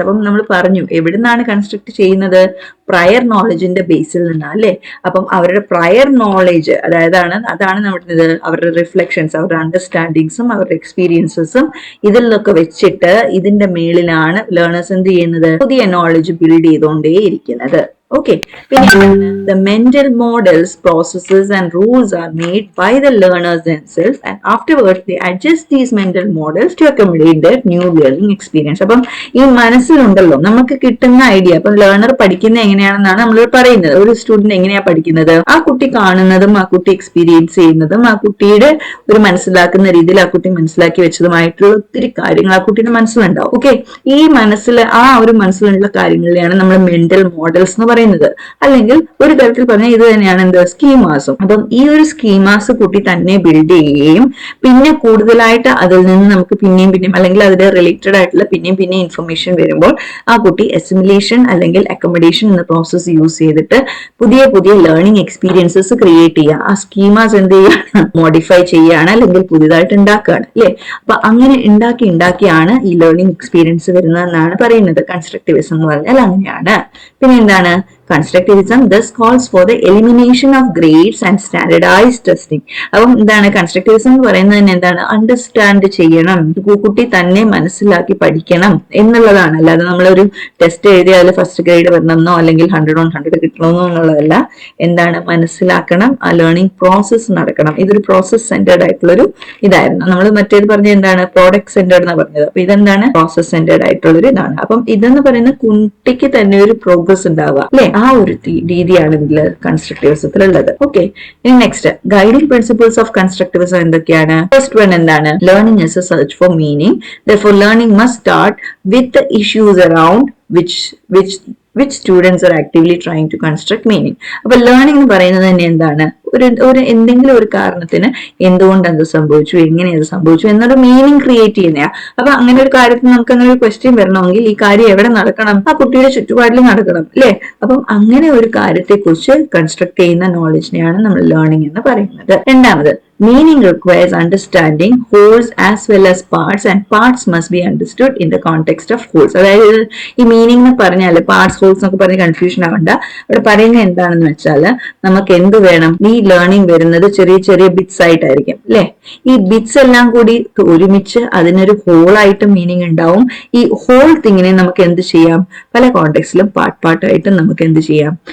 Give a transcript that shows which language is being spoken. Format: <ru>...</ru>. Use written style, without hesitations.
<ml>അപ്പം നമ്മൾ പറഞ്ഞു എവിടുന്നാണ് കൺസ്ട്രക്ട് ചെയ്യുന്നത്? പ്രയർ നോളജിന്റെ ബേസിൽ നിന്നാണ്, അല്ലെ? അപ്പം അവരുടെ പ്രയർ നോളജ്, അതാണ് നമ്മുടെ അവരുടെ റിഫ്ലക്ഷൻസ്, അവരുടെ അണ്ടർസ്റ്റാൻഡിങ്സും അവരുടെ എക്സ്പീരിയൻസസും ഇതിലൊക്കെ വെച്ചിട്ട് ഇതിന്റെ മേളിലാണ് ലേണേഴ്സ് എന്ത് ചെയ്യുന്നത്? പുതിയ നോളജ് ബിൽഡ് ചെയ്തുകൊണ്ടേ ഇരിക്കുന്നത്.</ml> <en>Okay. The mental models, processes and rules are made by the learners themselves, and afterwards they adjust these mental models to accommodate their new learning experience.</en> <ml>അപ്പം ഈ മനസ്സിലുണ്ടല്ലോ നമുക്ക് കിട്ടുന്ന ഐഡിയ, അപ്പം ലേണർ പഠിക്കുന്നത് എങ്ങനെയാണെന്നാണ് നമ്മൾ പറയുന്നത്. ഒരു സ്റ്റുഡന്റ് എങ്ങനെയാ പഠിക്കുന്നത്? ആ കുട്ടി കാണുന്നതും ആ കുട്ടി എക്സ്പീരിയൻസ് ചെയ്യുന്നതും ആ കുട്ടിയുടെ ഒരു മനസ്സിലാക്കുന്ന രീതിയിൽ ആ കുട്ടി മനസ്സിലാക്കി വെച്ചതുമായിട്ടുള്ള ഒത്തിരി കാര്യങ്ങൾ ആ കുട്ടിയുടെ മനസ്സിലുണ്ടാവും. ഓക്കെ, ഈ ആ ഒരു മനസ്സിലുള്ള കാര്യങ്ങളിലാണ് നമ്മൾ മെന്റൽ മോഡൽസ് എന്ന് പറയുന്നത്. അല്ലെങ്കിൽ ഒരു തരത്തിൽ പറഞ്ഞാൽ ഇത് തന്നെയാണ് എന്ത്? സ്കീമാസും. അപ്പം ഈ ഒരു സ്കീമാസ് കുട്ടി തന്നെ ബിൽഡ് ചെയ്യുകയും പിന്നെ കൂടുതലായിട്ട് അതിൽ നിന്ന് നമുക്ക് പിന്നെയും അല്ലെങ്കിൽ അതിന്റെ റിലേറ്റഡ് ആയിട്ടുള്ള പിന്നെയും ഇൻഫർമേഷൻ വരുമ്പോൾ ആ കുട്ടി അസിമിലേഷൻ അല്ലെങ്കിൽ അക്കോമഡേഷൻ എന്ന പ്രോസസ് യൂസ് ചെയ്തിട്ട് പുതിയ ലേണിംഗ് എക്സ്പീരിയൻസസ് ക്രിയേറ്റ് ചെയ്യുക. ആ സ്കീമാസ് എന്ത് ചെയ്യുകയാണ്? മോഡിഫൈ ചെയ്യുകയാണ്, അല്ലെങ്കിൽ പുതിയതായിട്ട് ഉണ്ടാക്കുകയാണ്, അല്ലെ? അപ്പൊ അങ്ങനെ ഉണ്ടാക്കിയാണ് ഈ ലേണിംഗ് എക്സ്പീരിയൻസ് വരുന്നതെന്നാണ് പറയുന്നത്. കൺസ്ട്രക്റ്റിവിസം എന്ന് പറഞ്ഞാൽ അങ്ങനെയാണ്. പിന്നെ എന്താണ്?</ml> <en>Constructivism thus calls for the elimination of grades and standardized testing.</en> <ml>അപ്പം എന്താണ് കൺസ്ട്രക്റ്റിവിസം എന്ന് പറയുന്നത്? എന്താണ്? അണ്ടർസ്റ്റാൻഡ് ചെയ്യണം, കുട്ടി തന്നെ മനസ്സിലാക്കി പഠിക്കണം എന്നുള്ളതാണ്. അല്ലാതെ നമ്മളൊരു ടെസ്റ്റ് എഴുതി അതിൽ ഫസ്റ്റ് ഗ്രേഡ് വരണമെന്നോ അല്ലെങ്കിൽ 100 on 100 കിട്ടണമെന്നോ എന്നുള്ളതല്ല. എന്താണ്? മനസ്സിലാക്കണം, ആ ലേണിംഗ് പ്രോസസ് നടക്കണം. ഇതൊരു പ്രോസസ് സെന്റേർഡ് ആയിട്ടുള്ളൊരു ഇതായിരുന്നു. നമ്മൾ മറ്റേത് പറഞ്ഞ എന്താണ്? പ്രോഡക്റ്റ് സെന്റേർഡ് എന്നാണ് പറഞ്ഞത്. അപ്പൊ ഇതെന്താണ്? പ്രോസസ് സെന്റേർഡ് ആയിട്ടുള്ളൊരു ഇതാണ്. അപ്പം ഇതെന്ന് പറയുന്ന കുട്ടിക്ക് തന്നെ ഒരു പ്രോഗ്രസ് ഉണ്ടാവുക, അല്ലെ? ആ ഒരു രീതിയാണ് ഇതിൽ കൺസ്ട്രക്റ്റിവിസത്തിലുള്ളത്. ഓക്കെ, ഇനി next</ml> <en>guiding principles of constructivism</en> <ml>എന്തൊക്കെയാണ്?</ml> <en>first one</en> <ml>എന്താണ്?</ml> <en>Learning is a search for meaning. Therefore learning must start with the issues around which students are actively trying to construct meaning.</en> <ml>അപ്പൊ ലേണിംഗ് എന്ന് പറയുന്നത് തന്നെ എന്താണ്? ഒരു എന്തെങ്കിലും ഒരു കാരണത്തിന് എന്തുകൊണ്ട് അത് സംഭവിച്ചു, എങ്ങനെ അത് സംഭവിച്ചു എന്നൊരു മീനിങ് ക്രിയേറ്റ് ചെയ്യുന്നതാ. അപ്പൊ അങ്ങനെ ഒരു കാര്യത്തിന് നമുക്ക് അങ്ങനെ ഒരു ക്വസ്റ്റ്യൻ വരണമെങ്കിൽ ഈ കാര്യം എവിടെ നടക്കണം? ആ കുട്ടിയുടെ ചുറ്റുപാടിൽ നടക്കണം, അല്ലെ? അപ്പം അങ്ങനെ ഒരു കാര്യത്തെ കുറിച്ച് കൺസ്ട്രക്ട് ചെയ്യുന്ന നോളജിനെയാണ് നമ്മൾ ലേണിംഗ് എന്ന് പറയുന്നത്. രണ്ടാമത്,</ml> <en>meaning requires understanding wholes as well as parts, and parts must be understood in the context of wholes.</en> <ml>അതായത് ഈ മീനിങ് എന്ന് പറഞ്ഞാല് പാർട്സ് ഹോൾസ് എന്നൊക്കെ പറഞ്ഞ് കൺഫ്യൂഷൻ ആവണ്ട. അവിടെ പറയുന്നത് എന്താണെന്ന് വെച്ചാല് നമുക്ക് എന്ത് വേണം? ഈ ലേണിംഗ് വരുന്നത് ചെറിയ ബിറ്റ്സ് ആയിട്ടായിരിക്കും, അല്ലെ? ഈ ബിറ്റ്സ് എല്ലാം കൂടി ഒരുമിച്ച് അതിനൊരു ഹോളായിട്ട് മീനിങ് ഉണ്ടാവും. ഈ ഹോൾ തിങ്ങിനെ നമുക്ക് എന്ത് ചെയ്യാം? പല കോണ്ടെക്സ്റ്റിലും പാർട്ടായിട്ട് നമുക്ക് എന്ത് ചെയ്യാം?</ml>